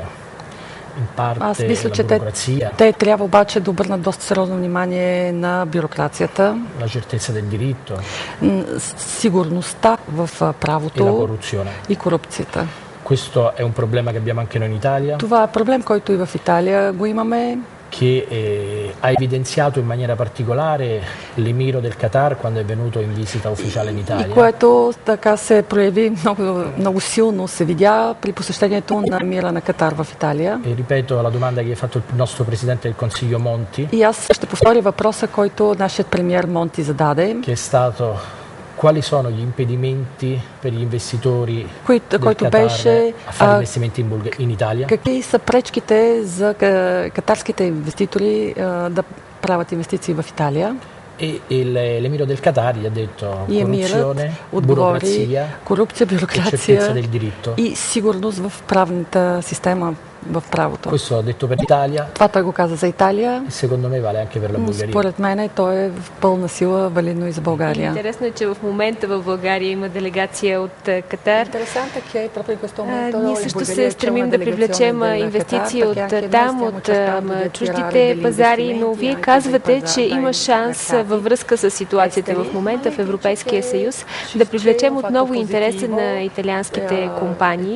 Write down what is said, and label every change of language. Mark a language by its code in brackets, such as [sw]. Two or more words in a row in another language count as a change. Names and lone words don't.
[bg] Аз мисля, че те трябва обаче да обърнат доста сериозно внимание на бюрокрацията, сигурността в правото и корупцията. Това е проблем, който и в Италия го имаме. [it] Che ha evidenziato in maniera particolare l'emiro del Qatar quando è venuto in visita ufficiale in Italia. [bg] И което така се прояви много силно, се видя при посещението на емира на Катар в Италия. [it] E ripeto la domanda che ha fatto il nostro presidente del Consiglio Monti. [bg] И аз ще повторя въпроса, който нашият премиер Монти зададе. [it] Che è stato quali sono gli impedimenti per gli investitori del Qatar a fare investimenti in Italia? [bg] Какви са пречките за катарските инвеститори да правят инвестиции в Италия? [it] E l'emiro del Qatar gli ha detto corruzione, burocrazia, [bg] корупция, бюрокрация [it] del diritto. [bg] И сигурност в правната система в правото. [it] Questo l'ho detto per l'Italia. [bg] Това той го каза за Италия. [it] E secondo me vale anche per la Bulgaria. [bg] Според мен той е в пълна сила валидно и за България. Интересно е, че в момента в България има делегация от Катар. Ние също се стремим да привлечем инвестиции от там, от чуждите пазари, но вие казвате, че има шанс във връзка с ситуацията в момента в Европейския съюз да привлечем отново интереса на италианските компании.